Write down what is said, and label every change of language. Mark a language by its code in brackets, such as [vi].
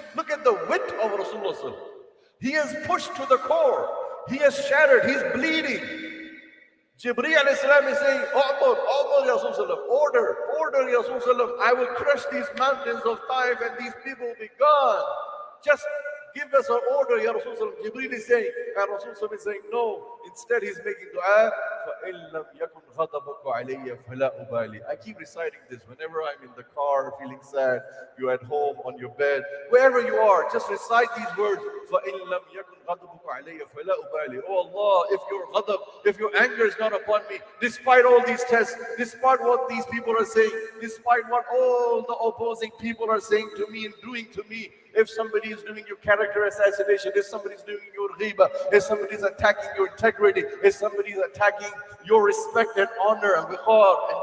[en] Look at the wit of Rasulullah. He is pushed to the core. He is shattered. He's bleeding. Jibreel alayhi salam is saying, Umar, Ya Rasulullah, order, Ya Rasulullah, I will crush these mountains of Taif and these people will be gone. Just give us an order, Ya Rasulullah. Jibreel is saying, and Rasulullah is saying, no. Instead, he's making dua, [ar] فَإِن لَمْ يَكُنْ غَضَبُكَ عَلَيَّ فَلَا أُبَالِي. [en] I keep reciting this whenever I'm in the car, feeling sad, you're at home, on your bed, wherever you are, just recite these words, [ar] فَإِن لَمْ يَكُنْ غَضَبُكَ عَلَيَّ فَلَا أُبَالِي. [en] Oh Allah, if your ghadab, if your anger is not upon me, despite all these tests, despite what these people are saying, despite what all the opposing people are saying to me and doing to me, if somebody is doing your character assassination, if somebody is doing your ghiba, if somebody is attacking your integrity, if somebody is attacking your respect and honor and wiqar